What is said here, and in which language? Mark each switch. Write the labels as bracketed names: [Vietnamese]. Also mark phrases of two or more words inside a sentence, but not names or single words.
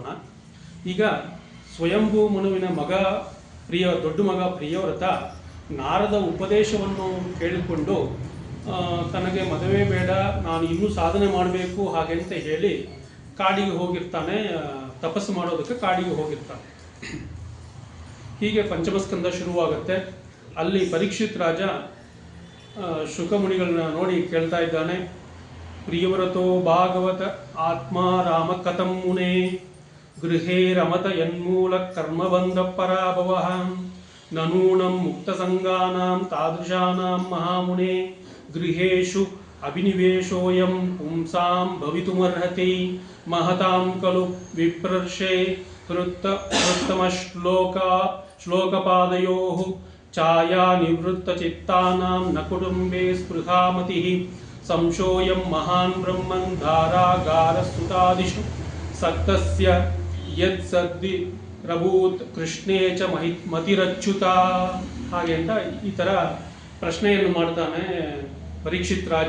[Kannada] ಈಗ ಸ್ವಯಂಭೂ ಮನುವಿನ ದೊಡ್ಡ ಮಗ ಪ್ರಿಯವ್ರತ ನಾರದ ಉಪದೇಶವನ್ನು ಕೇಳಿಕೊಂಡು ತನಗೆ ಮದುವೆ ಬೇಡ, ನಾನು ಇನ್ನೂ ಸಾಧನೆ ಮಾಡಬೇಕು ಹಾಗೆ ಅಂತ ಹೇಳಿ ಕಾಡಿಗೆ ಹೋಗಿರ್ತಾನೆ. ತಪಸ್ಸು ಮಾಡೋದಕ್ಕೆ ಕಾಡಿಗೆ ಹೋಗಿರ್ತಾನೆ. ಹೀಗೆ ಪಂಚಮಸ್ಕಂದ ಶುರುವಾಗುತ್ತೆ. ಅಲ್ಲಿ ಪರೀಕ್ಷಿತ್ ರಾಜ ಶುಕಮುನಿಗಳನ್ನ ನೋಡಿ ಕೇಳ್ತಾ ಇದ್ದಾನೆ. [Sanskrit] ಪ್ರಿಯವ್ರತೋ ಭಾಗವತ ಆತ್ಮ ರಾಮ ಕಥಂ ಮುನೇ ಗೃಹೇ ರಮತ ಯನ್ಮೂಲ ಕರ್ಮಬಂಧ ಪರಾಭವ ನನೂನಂ ಮುಕ್ತ ಸಂಗಾನಾಂ ತಾದೃಶಾನಾಂ ಮಹಾಮುನೇ ಗೃಹೇಶು ಅಭಿನಿವೇಶೋಯಂ ಪುಂಸಾಂ ಭವಿತುಮರ್ಹತಿ ಮಹತಾಂ ಖಲು ವಿಪ್ರರ್ಷೆ ಕೃತ್ತಮ ಶ್ಲೋಕಪಾದಯೋಃ ಛಾಯಾ ನಿವೃತ್ತ ಚಿತ್ತಾನಾಂ ನ ಕುಟುಂಬೇ ಸ್ಪೃಹಾಮತಿಃ ಸಂಶೋಯಂ ಮಹಾನ್ ಬ್ರಹ್ಮನ್ ಧಾರಾಗಾರ ಸುತಾದಿಷು ಸಕ್ತಸ್ಯ ಯತ್ ಸದ್ದಿ ರಭೂತ್ ಕೃಷ್ಣೇ ಚ ಮತಿರಚ್ಯುತ. [Kannada] ಹಾಗೆ ಅಂತ ಈ ಥರ ಪ್ರಶ್ನೆಯನ್ನು ಮಾಡ್ತಾನೆ ಪರೀಕ್ಷಿತ್ ರಾಜ.